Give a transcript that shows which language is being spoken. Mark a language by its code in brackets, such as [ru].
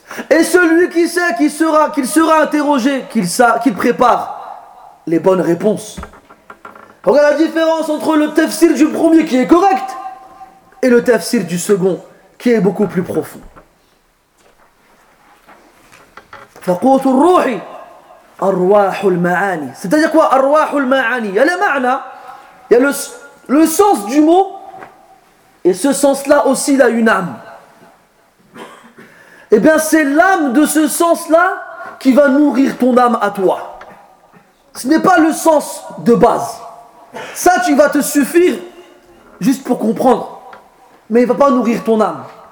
[fr] Et celui qui sait qu'il sera interrogé, qu'il prépare les bonnes réponses. Regarde la différence entre le tafsir du premier qui est correct et le tafsir du second qui est beaucoup plus profond. [ar] فقوت الروح أرواح المعاني. [fr] C'est-à-dire quoi [ar] أرواح المعاني? [fr] Il y a le معنى, il y a le sens du mot, et ce sens-là aussi il a une âme. Et bien c'est l'âme de ce sens-là qui va nourrir ton âme à toi. Ce n'est pas le sens de base. Ça tu vas te suffire juste pour comprendre, mais il ne va pas nourrir ton âme.